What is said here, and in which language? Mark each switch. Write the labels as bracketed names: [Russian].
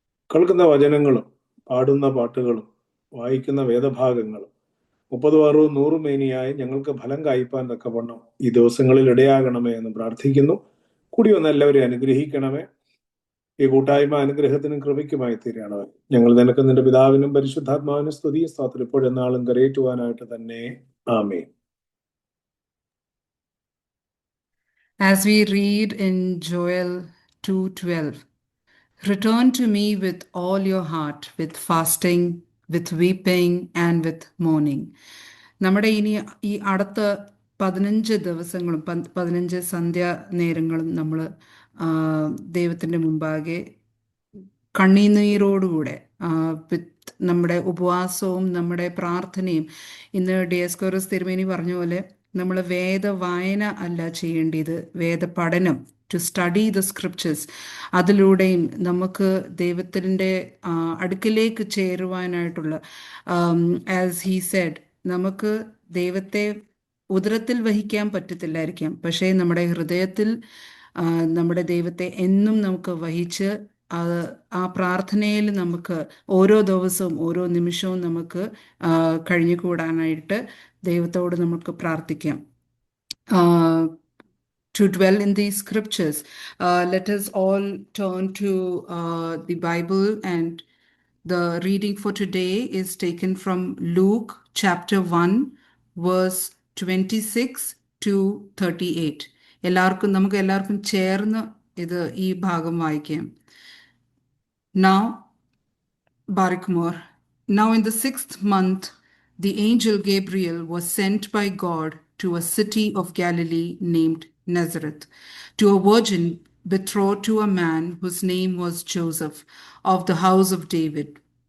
[Malayalam] കേൾക്കുന്ന വചനങ്ങളും പാടുന്ന പാട്ടുകളും വായിക്കുന്ന വേദഭാഗങ്ങളും 30, 60, 100 മേനിയായി ഞങ്ങൾക്ക് ഫലം കായ്പാൻ തക്കവണ്ണം ഈ ദിവസങ്ങളിൽ ഇടയാകണമേ എന്ന് പ്രാർത്ഥിക്കുന്നു. കൂടി വന്ന് എല്ലാവരെയും അനുഗ്രഹിക്കണമേ. ഈ കൂട്ടായ്മ അനുഗ്രഹത്തിനും കൃപയ്ക്കുമായി തീരണമേ. ഞങ്ങൾ നിനക്ക് നിന്റെ പിതാവിനും പരിശുദ്ധാത്മാവിനും സ്തുതി സ്തോത്രം ഇപ്പോഴെന്നാളും കരയേറ്റുവാനായിട്ട് തന്നെ. ആമേൻ. [English] As we read in Joel 2:12, return to me with all your heart, with fasting, with weeping, and with mourning. [Malayalam] നമ്മുടെ ഇനി ഈ അടുത്ത 15 ദിവസങ്ങളും 15 സന്ധ്യാ നേരങ്ങളും നമ്മൾ ദൈവത്തിൻ്റെ മുമ്പാകെ കണ്ണീനീരോടുകൂടെ നമ്മുടെ ഉപവാസവും നമ്മുടെ പ്രാർത്ഥനയും, ഇന്ന് ഡിയസ്കോറസ് തിരുമേനി പറഞ്ഞ പോലെ നമ്മൾ വേദ വായന അല്ല ചെയ്യേണ്ടത്, വേദ പഠനം, [English] To study the scriptures. [Malayalam] അതിലൂടെയും നമുക്ക് ദൈവത്തിൻ്റെ അടുക്കിലേക്ക് ചേരുവാനായിട്ടുള്ള, [English] as he said, [Malayalam] നമുക്ക് ദൈവത്തെ ഉദരത്തിൽ വഹിക്കാൻ പറ്റത്തില്ലായിരിക്കാം, പക്ഷേ നമ്മുടെ ഹൃദയത്തിൽ നമ്മുടെ ദൈവത്തെ എന്നും നമുക്ക് വഹിച്ച് ആ പ്രാർത്ഥനയിൽ നമുക്ക് ഓരോ ദിവസവും ഓരോ നിമിഷവും നമുക്ക് കഴിഞ്ഞുകൂടാനായിട്ട് ദൈവത്തോട് നമുക്ക് പ്രാർത്ഥിക്കാം. [English] To dwell in these scriptures, let us all turn to the Bible, and the reading for today is taken from Luke chapter 1 verse 26 to 38. [Malayalam] നമുക്ക് എല്ലാവർക്കും ചേർന്ന് ഈ ഭാഗം വായിക്കാം. [English] Now, Barikmore. Now in the 6th month, the angel Gabriel was sent by God to a city of Galilee named Nazareth, to a virgin betrothed to a man whose name was Joseph, of the house of David.